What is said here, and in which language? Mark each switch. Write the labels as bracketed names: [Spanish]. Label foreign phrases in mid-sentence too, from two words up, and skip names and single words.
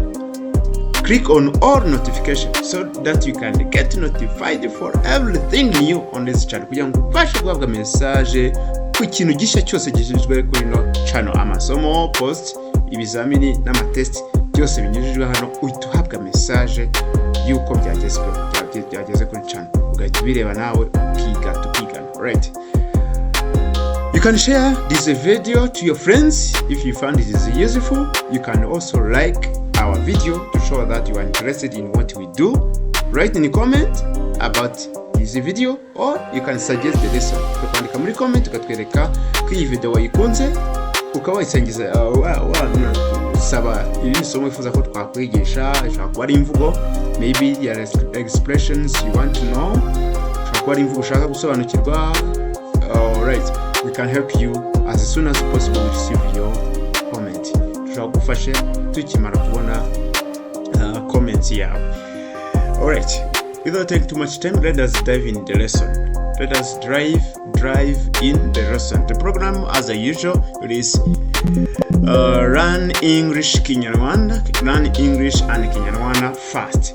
[English] Click on all notifications so that you can get notified for everything new on this channel, [Kinyarwanda] kugira ngo ubashe guhabwa message ku kintu gishya cyose gishyizwe kuri no channel. Amasomo, post, ibizamini n'amatest byose binyujijwe hano, uhita uhabwa message yuko byageze kuri channel, ugahita ubireba nawe ukiga tukigana. [English] Right, you can share this video to your friends if you found it is useful. You can also like our video to show that you are interested in what we do. Write in the comment about this video, or you can suggest the lesson. [Kinyarwanda] Ukandika muri comment ukatwereka ko iyi video wayikunze, ukaba wayisangiza saba iri somo ifuza ko twakwigisha. Ishaka kuba ari imvugo, [English] maybe there are expressions you want to know, [Kinyarwanda] ishaka kuba ari imvugo ushaka gusobanukirwa. [English] Alright, we can help you as soon as possible to receive your comment. [Kinyarwanda] Tushakufashe tukimara kubona comments yawe. [English] Alright, without taking too much time, let us dive in the lesson. Let us drive in the lesson. The program, as usual, it is Learn English Kinyarwanda, Learn English and Kinyarwanda fast.